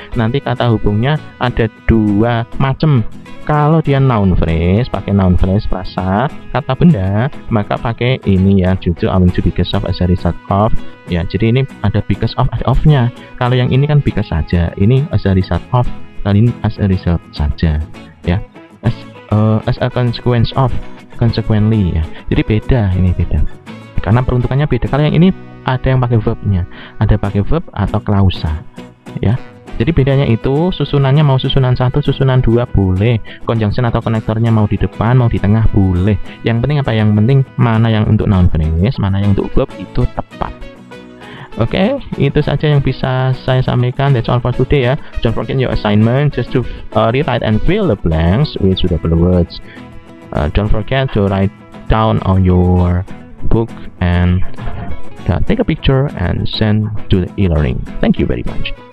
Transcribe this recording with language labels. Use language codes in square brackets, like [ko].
[id] Nanti kata hubungnya ada 2 macam. Kalau dia noun phrase, pakai noun phrase frasa, kata benda, maka pakai ini ya, due to, owing to, because of, as a result of. Ya, jadi ini ada because of, ada of-nya. Kalau yang ini kan because saja, ini as a result of, kali ini as a result saja. Ya, as a consequence of, consequently ya. Jadi beda, ini beda. Karena peruntukannya beda. Kalau yang ini ada yang pakai verbnya, ada pakai verb atau klausa. Ya. Jadi bedanya itu susunannya mau susunan 1, susunan 2 boleh, conjunction atau konektornya mau di depan, mau di tengah boleh. Yang penting apa? Yang penting mana yang untuk noun phrase, mana yang untuk verb itu tepat. Oke, itu saja yang bisa saya sampaikan. [en] That's all for today ya. Don't forget your assignment just to rewrite and fill the blanks with suitable words. Don't forget to write down on your book and take a picture and send to the e-learning. Thank you very much.